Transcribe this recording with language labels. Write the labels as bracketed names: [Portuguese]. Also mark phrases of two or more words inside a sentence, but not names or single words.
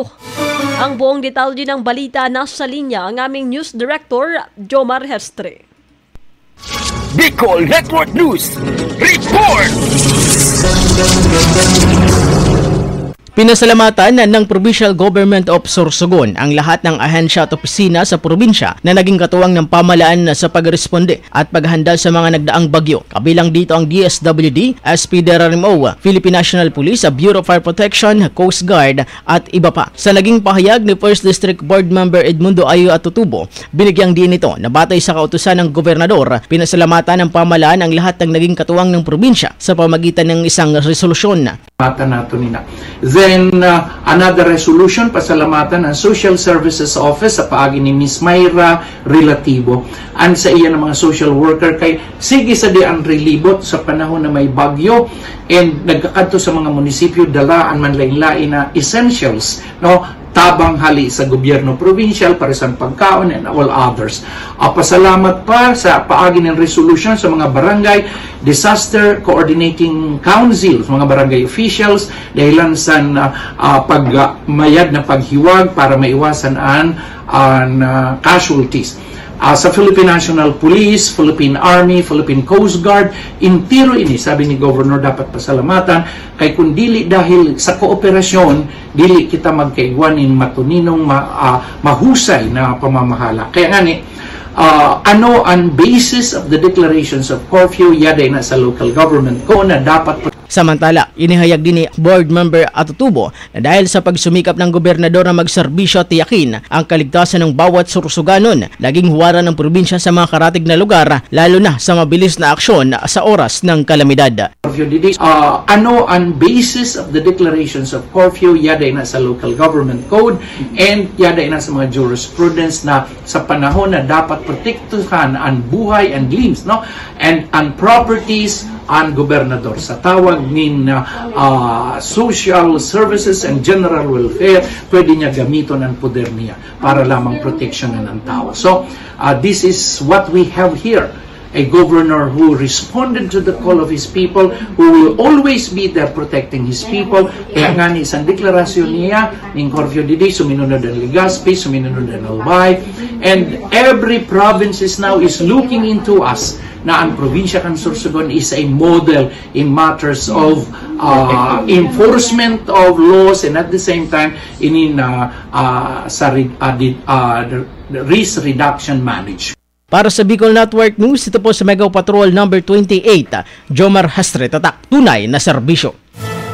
[Filipino] Ang buong detalye ng balita nasa linya ang aming News Director, Jomar Hestre. Bicol Network News Report! Pinasalamatan ng Provincial Government of Sorsogon ang lahat ng ahensya at opisina sa probinsya na naging katuwang ng pamahalaan sa pagresponde at paghanda sa mga nagdaang bagyo. Kabilang dito ang DSWD, SPDRMO, Philippine National Police, Bureau of Fire Protection, Coast Guard at iba pa. Sa naging pahayag ni 1st District Board Member Edmundo Ayo Atutubo, binigyang din ito na batay sa kautusan ng gobernador, pinasalamatan ng pamahalaan ang lahat ng naging katuwang ng probinsya sa pamagitan ng isang resolusyon. [English] Then, another resolution, [Bikol] pasalamatan ng Social Services Office sa paagi ni Ms. Mayra Relativo. And sa iya ng mga [English] social worker [Bikol] kay sige sa di ang relibot sa panahon na may bagyo and nagkakadto sa mga munisipyo dalaan man lain-lain na essentials, no? Tabang hali sa gobyerno provincial para sa pagkaon [English] and all others. [Bikol] Pasalamat pa sa paagi ng resolution sa mga barangay Disaster Coordinating Council, mga barangay officials, dahilan sa pagmayad na paghiwag para maiwasan ang casualties. Sa Philippine National Police, Philippine Army, Philippine Coast Guard, intiro ini, sabi ni Governor, dapat pasalamatan, kay kung dili dahil sa kooperasyon, dili kita magkaigwanin matuninong [Filipino] mahusay na pamamahala. [Bikol] Kaya nga ni, [English] on basis of the declarations of curfew, [Bikol] yaday na sa local government ko na dapat. [Filipino] Samantala, inihayag din ni Board Member Atutubo na dahil sa pagsumikap ng gobernador na magserbisyo at tiyakin ang kaligtasan ng bawat Sorsoganon, naging huwaran ng probinsya sa mga karatig na lugar, lalo na sa mabilis na aksyon sa oras ng kalamidad. [English] On basis of the declarations of curfew, [Bikol] yaday na sa [English] local government code [Bikol] and yaday na sa mga jurisprudence na sa panahon na dapat protektuhan ang buhay and limbs, no? [English] And properties [Bikol] ang gobernador. Sa tawag nin [English] social services and general welfare, [Bikol] pwede niya gamiton ang poder niya para lamang proteksyonan ng tao. [English] So, this is what we have here. A governor who responded to the call of his people, who will always be there protecting his people. [Bikol] Kaya nga ni isang deklarasyon niya, ng curfew didi, suminunod ang Legazpi, suminunod ang Albay, [English] and every province now is looking into us [Bikol] na ang probinsya ng Sorsogon [English] is a model in matters of enforcement of laws and at the same time risk reduction management. [Filipino] Para sa Bicol Network News, ito po sa Mega Patrol number 28, Jomar Hestre, tatak tunay na serbisyo.